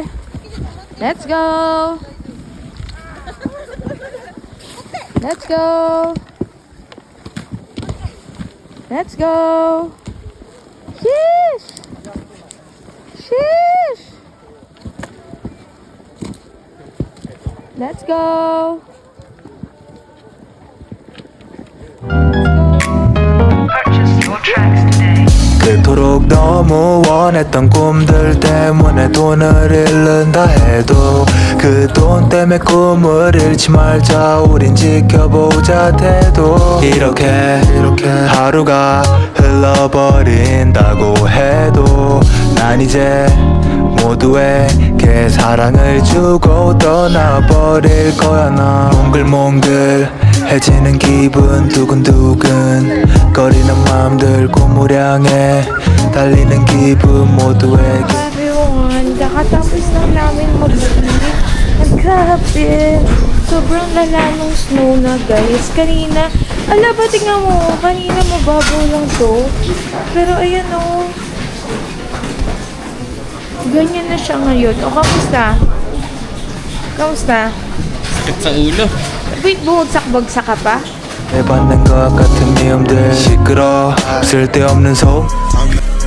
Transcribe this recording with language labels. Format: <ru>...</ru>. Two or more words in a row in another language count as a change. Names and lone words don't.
<en>Let's go! Let's go! Let's go! Sheesh! Sheesh! Let's go!</en> <ko>그토록 너무 원했던 꿈들 때문에 돈을 잃는다 해도 그 돈 때문에 꿈을 잃지 말자 우린 지켜보자 태도 이렇게 하루가 흘러버린다고 해도 난 이제 모두에게 사랑을 주고 떠나버릴 거야 나 몽글몽글해지는 기분 두근두근 거리는 맘들 꿈을 향해 달리는 기분 모두에게</ko> <tl>Everyone, kakatapos lang namin mag-ski. Ang grabe. Sobrang lala nung snow na, guys. Kanina, ala ba, tingnan mo. Kanina mababaw lang to. Pero ayan o. Ganyan na siya ngayon. O, kamusta? Kamusta? Sakit sa ulo. Wait, bumagsak-bagsak ka pa?</tl> <ko>받는 것 같은 미움들 시끄러 쓸데없는 소음</ko>